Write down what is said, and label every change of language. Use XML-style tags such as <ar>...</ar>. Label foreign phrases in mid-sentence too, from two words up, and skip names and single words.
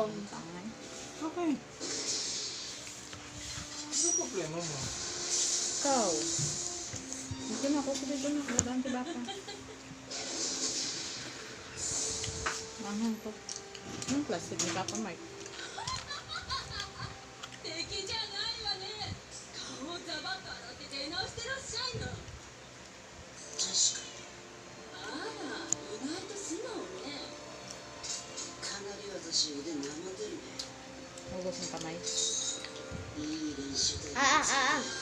<tl>Okay. Ano problema mo? Ikaw. Dito na ako. Dito na. Lagaan si Baka. Maanghang to. Anong plastic ni Papa Mike?</tl> <ja>敵じゃないわね。顔をザバッと洗って出直してらっしゃいの。確かに。あら、意外と素直ね。かなり私腕なまってるね。</ja> <tl>Hugot ng kamay.</tl> <ja>いい練習だよ。 Ah.</ja>